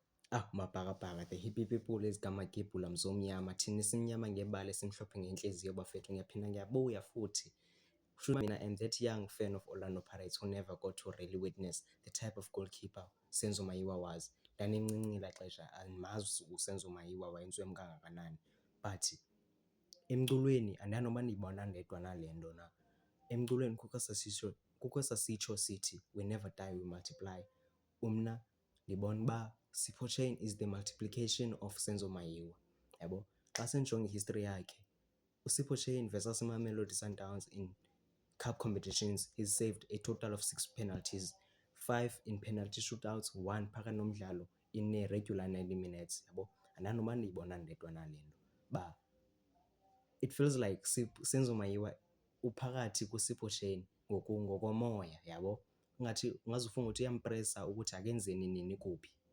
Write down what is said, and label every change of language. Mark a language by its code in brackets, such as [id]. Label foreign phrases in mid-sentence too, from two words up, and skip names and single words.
[zu] Mabhakabhaka, [en] the hippie people [zu] ezikaMagebhula mzomnyama, thina simnyama ngebala simhlophe ngenhliziyo bafethu. Ngiyaphinda ngiyabuya futhi. Mina, [en] I'm that young fan of Orlando Pirates who never got to really witness the type of goalkeeper Senzo Mayiwa was. [xh] Ndanemncinci la xesha andimazi uSenzo Mayiwa wayenziwe kangakanani, but emculweni andanoba ndiyibona ndedwa nale nto na. Emculweni kukho esasitsho sithi [en] we never die, we multiply. [xh] Mna ndibona uba Sipho Shane [en] is the multiplication of [xh] Senzo Mayiwa, yabo. Xa sendijonga ihistory yakhe, [en] uSipho Shane versus Mamelodi Sundowns in cup competitions, he's saved a total of 6 penalties, 5 in penalty shootouts, 1 [xh] phakathi nomdlalo [en] in a regular 90 minutes, [xh] yabo. Andanoba ndiyibona ndedwa nale nto ba [en] it feels like [xh] Senzo Mayiwa uphakathi kuSipho Shane ngokomoya, yabo. [zu] Ungathi ungazufunga ukuthi uyampresa ukuthi akenzeni nini kuphi.